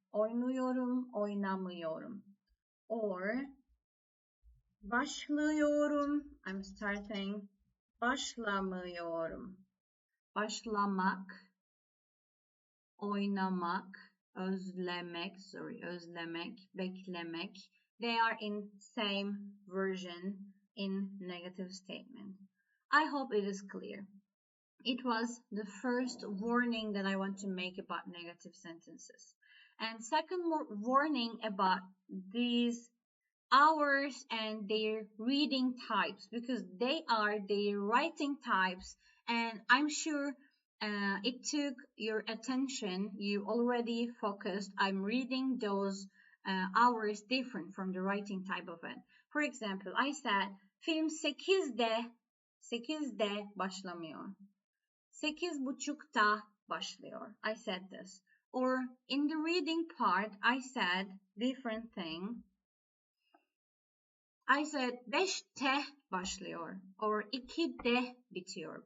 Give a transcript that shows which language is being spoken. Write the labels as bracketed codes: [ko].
[tr] Oynuyorum, oynamıyorum. Or başlıyorum. [en] I'm starting. [tr] Başlamıyorum. Başlamak, oynamak, özlemek, beklemek. [en] They are in same version in negative statement. I hope it is clear. It was the first warning that I want to make about negative sentences. And second warning about these hours and their reading types, because they are their writing types, and I'm sure it took your attention. You already focused. I'm reading those hours different from the writing type of it. For example, I said [tr] film 8'de başlamıyor. 8:30'da başlıyor. [en] I said this. Or in the reading part, I said different thing. I said [tr] 5'te başlıyor [en] or [tr] 2'de bitiyor.